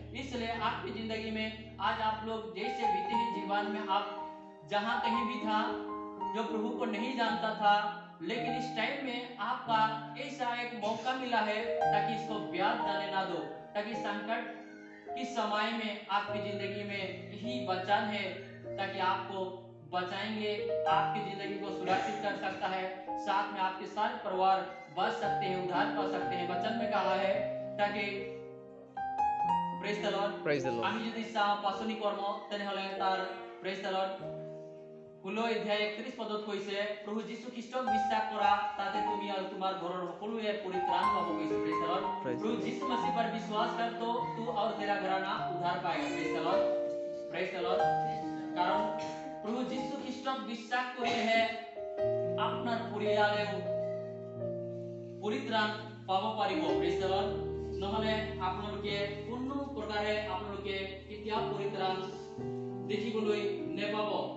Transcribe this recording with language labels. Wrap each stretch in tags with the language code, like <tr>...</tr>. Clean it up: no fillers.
<hi>इसलिए आपकी जिंदगी में आज आप लोग जैसे बीते ही जीवन में आप जहां कहीं भी था जो प्रभु को नहीं जानता था, लेकिन इस टाइम में आपका ऐसा एक मौका मिला है ताकि इसको ब्याज जाने ना दो, ताकि संकट किस समय में आपकी जिंदगी में यही वचन है, ताकि आपको बचाएंगे, आपकी जिंदगी को सुरक्षित कर सकता है, साथ में आपके सारे परिवार बच सकते हैं, उद्धार पा सकते हैं। वचन में कहा है ताकि</hi> <en>praise the lord</en> <as>আমি যদি চাওঁ পাচনি কৰ্ম তেনেহলে তাৰ প্রেজ দ্য লর্ড 16 অধ্যায় 31 পদত কৈছে প্ৰভু যীশু খ্ৰীষ্টক বিশ্বাস কৰা তাতে তুমি আৰু তোমাৰ ঘৰৰ সকলোৱে পৰিত্ৰাণ পাব কৈছে।</as> <en>praise the Lord</en> <hi>प्रभु यीशु मसीह पर विश्वास कर तो तू और तेरा घराना उद्धार पाएगा।</hi> <en>Praise the lord, praise the lord.</en> <hi>कारण प्रभु यीशु</hi> <as>খ্ৰীষ্টক বিশ্বাস কৰিলেহে আপোনাৰ পৰিয়ালেও পৰিত্ৰাণ পাব পাৰিব।</as> <en>Praise the Lord.</en> <as>নহলে আপোনালোকে কোনো প্ৰকাৰে আপোনালোকে কেতিয়াও পৰিত্ৰাণ দেখিবলৈ নেপাব।</as>